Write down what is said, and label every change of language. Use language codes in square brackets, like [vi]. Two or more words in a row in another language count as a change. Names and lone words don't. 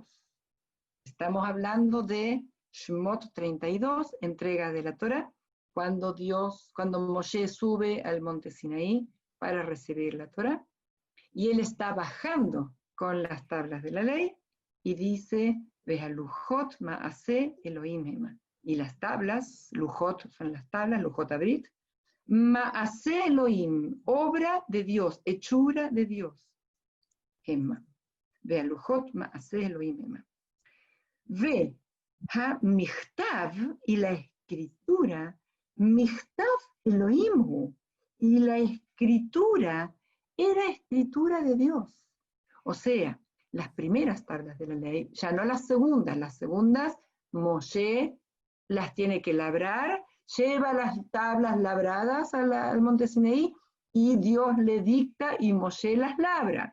[es] Estamos hablando de Shemot 32, entrega de la Torá, cuando Moshe sube al monte Sinaí para recibir la Torá, y él está bajando con las tablas de la ley, y dice, [he] והלוחות מעשה אלהים המה. [es] Y las tablas, Lujot son las tablas, [he] לוחות הברית, מעשה אלהים, [es] obra de Dios, hechura de Dios. Hema. [he] והלוחות מעשה אלהים המה. והמכתב, [es] y la escritura, [he] מכתב אלהים, [es] y la escritura era escritura de Dios. O sea, las primeras tablas de la ley, ya no las segundas Moshe las tiene que labrar, lleva las tablas labradas al monte Sinaí y Dios le dicta y Moshe las labra.